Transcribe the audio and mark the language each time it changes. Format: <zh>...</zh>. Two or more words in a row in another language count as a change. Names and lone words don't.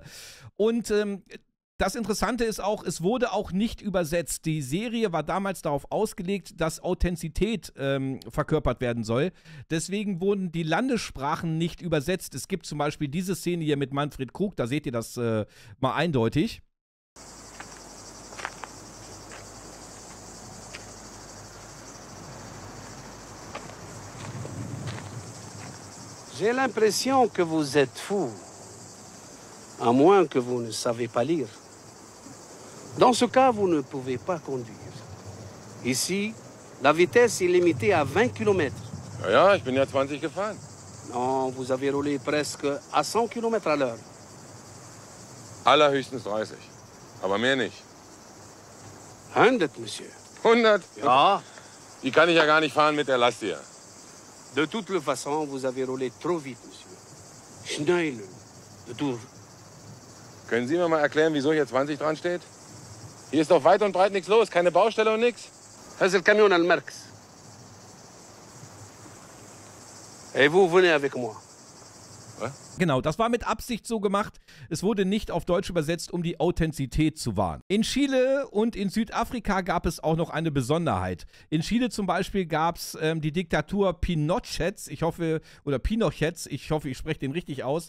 <de>Und das Interessante ist auch, es wurde auch nicht übersetzt. Die Serie war damals darauf ausgelegt, dass Authentizität verkörpert werden soll. Deswegen wurden die Landessprachen nicht übersetzt. Es gibt zum Beispiel diese Szene hier mit Manfred Krug, da seht ihr das mal eindeutig.</de> <fr>J'ai l'impression que vous êtes fou, à moins que vous ne savez pas lire. Dans ce cas, vous ne pouvez pas conduire. Ici, la vitesse est limitée à 20 km.</fr> <de>Ja, ich bin ja 20 gefahren.</de> <fr>Non, vous avez roulé presque à 100 km à l'heure.</fr> <de>Allerhöchstens 30. Aber mehr nicht.</de> <fr>100, Monsieur. 100?</fr> <de>Ja. Die kann ich ja gar nicht fahren mit der Last hier.</de> <fr>De toute façon, vous avez roulé trop vite, Monsieur.</fr> <de>Schnell. Du. Können Sie mir mal erklären, wieso hier 20 dran steht? Hier ist doch weit und breit nichts los, keine Baustelle und nichts.</de> <fr>C'est le camion Almerx. Et vous venez avec moi.</fr> <de>Was? Genau, das war mit Absicht so gemacht. Es wurde nicht auf Deutsch übersetzt, um die Authentizität zu wahren. In Chile und in Südafrika gab es auch noch eine Besonderheit. In Chile zum Beispiel gab es die Diktatur Pinochets, ich hoffe, ich spreche den richtig aus.</de>